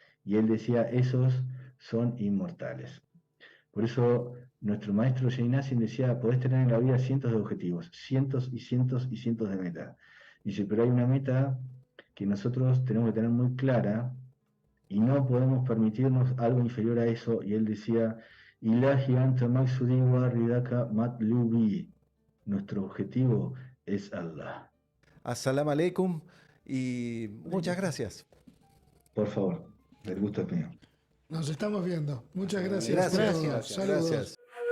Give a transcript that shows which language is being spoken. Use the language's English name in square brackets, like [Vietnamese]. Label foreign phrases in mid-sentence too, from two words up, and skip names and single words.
[Spanish] Y él decía, esos son inmortales. Por eso nuestro maestro Jay Nassim decía, podés tener en la vida cientos de objetivos, cientos y cientos y cientos de metas. Dice, pero hay una meta que nosotros tenemos que tener muy clara y no podemos permitirnos algo inferior a eso. Y él decía, [Arabic] إلهي أنت مقصودي ورضاك مطلوبي. [Spanish] Nuestro objetivo es Allah. [Arabic] السلام عليكم [Spanish] y muchas gracias. Por favor, el gusto es mío. Nos estamos viendo. Muchas gracias. Gracias, por todo. gracias, Saludos. gracias.